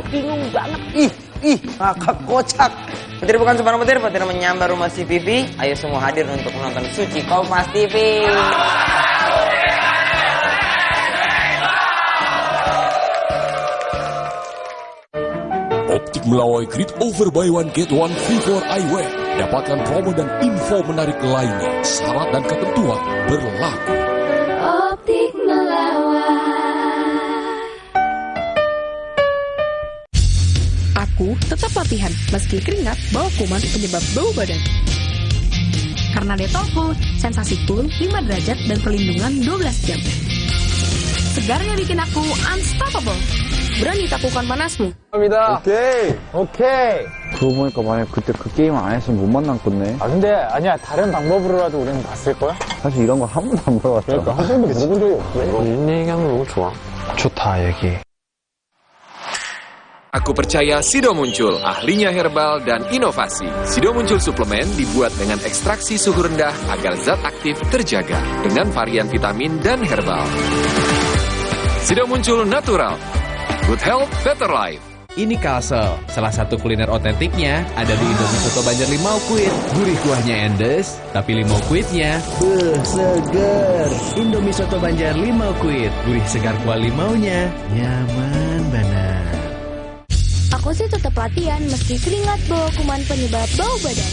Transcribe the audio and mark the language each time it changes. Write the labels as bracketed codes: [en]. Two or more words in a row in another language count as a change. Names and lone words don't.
[id] Ngakak kocak. Petir bukan sebarang petir menyambar rumah CPV. Ayo semua hadir untuk menonton Suci Kompas TV. [en] Optik Melawai Great Over Buy One Get One Free for Eyewear. [id] Dapatkan promo dan info menarik lainnya. Syarat dan ketentuan berlaku. Optik Melawai. Aku tetap latihan meski keringat bawa kuman penyebab bau badan. Karena Detolcool, sensasi cool 5 derajat dan perlindungan 12 jam. Segarnya bikin aku unstoppable. berani takutkan panasmu. [ko] 감사합니다. 오케이. 그러고 보니까 만약 그때 그 게임 안 했으면 못 만났겠네. 아 근데 아니야 다른 방법으로라도 우리는 봤을 거야? 사실 이런 거 한 번도 안 물어봤잖아. 그러니까 한 번도 물어본 적이 없어. 이런 얘기하면 너무 좋아. 좋다 얘기. [id] Aku percaya Sido Muncul, ahlinya herbal dan inovasi. Sido Muncul suplemen dibuat dengan ekstraksi suhu rendah agar zat aktif terjaga dengan varian vitamin dan herbal. Sido Muncul natural. [en] Good health, better life. [id] Ini Kalsel, salah satu kuliner otentiknya ada di Indomie Soto Banjar Limau Kuit. Gurih kuahnya endes, tapi limau kuitnya seger. Indomie Soto Banjar Limau Kuit, gurih segar kuah limaunya, nyaman banget. Aku sih tetap latihan meski keringat bawa kuman penyebab bau badan.